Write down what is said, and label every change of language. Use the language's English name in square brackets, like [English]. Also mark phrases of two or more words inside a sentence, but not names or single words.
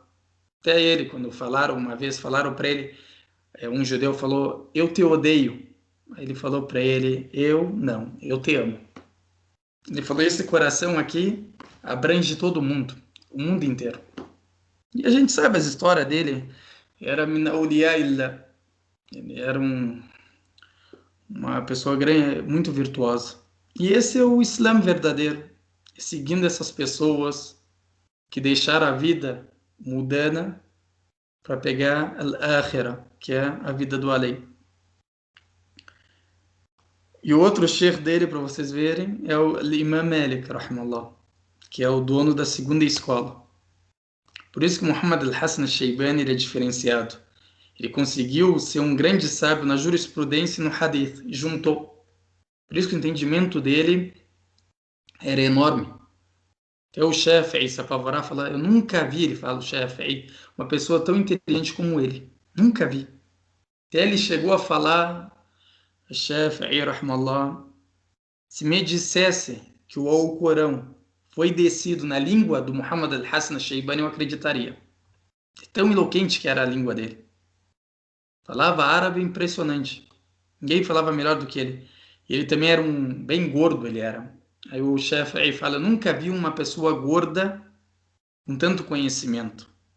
[Portuguese] Até ele, quando uma vez falaram para ele, um judeu falou, eu te odeio. Aí ele falou para ele, eu não, eu te amo. Ele falou, esse coração aqui abrange todo mundo, o mundo inteiro. E a gente sabe as histórias dele, era [Arabic] من أولياء الله. [Portuguese] Ele era uma pessoa muito virtuosa. E esse é o Islã verdadeiro, seguindo essas pessoas que deixaram a vida mudando para pegar al-akhirah, que é a vida do além. E o outro sheikh dele, para vocês verem, é o Imam Malik, rahimahullah, que é o dono da segunda escola. Por isso que Muhammad al-Hassan al-Shaybani ele é diferenciado. Ele conseguiu ser um grande sábio na jurisprudência e no hadith, e juntou. Por isso que o entendimento dele era enorme. Até o Shafi'i se apavorar, fala, eu nunca vi, ele fala, o Shafi'i, uma pessoa tão inteligente como ele. Nunca vi. Até ele chegou a falar, o Shafi'i, rahmallah, se me dissesse que o Alcorão foi descido na língua do Muhammad al-Hassan al-Shaybani, eu acreditaria. Tão eloquente que era a língua dele. Falava árabe impressionante. Ninguém falava melhor do que ele. E ele também era bem gordo, ele era. Aí o chefe aí fala, nunca vi uma pessoa gorda com tanto conhecimento.